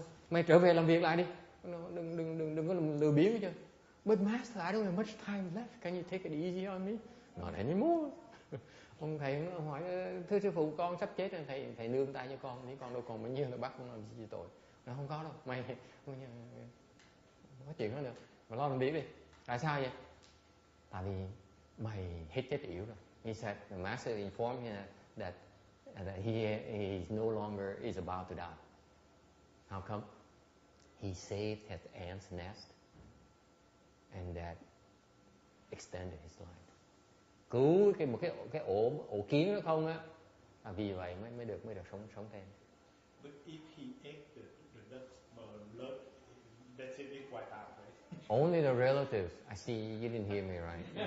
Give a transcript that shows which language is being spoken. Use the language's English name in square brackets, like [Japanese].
[Vietnamese] Mày trở về làm việc lại đi. Đừng có lười biếng hết trơn. [English] But Master, I don't have much time left. Can you take it easy on me? Not anymore. [Vietnamese] Ông thầy hỏi, thưa sư phụ, con sắp chết rồi, thầy nương tay cho con, nếu con đâu còn bao nhiêu là bắt con làm gì tội. Nó không có đâu, mày không có chuyện đó nữa, mà lo làm việc đi. Tại sao vậy? Tại vì mày hết chết yểu rồi. [English] He said, the Master informed him that he is no longer is about to die. How come? He saved his ant's nest and that extended his life. [Vietnamese] Cứu một cái ổ kiến đó không á, vì vậy mới được sống thêm. [English] But if he ate the duck's blood, that's it, it's wiped out, right? Only the relatives. I see you didn't hear me right.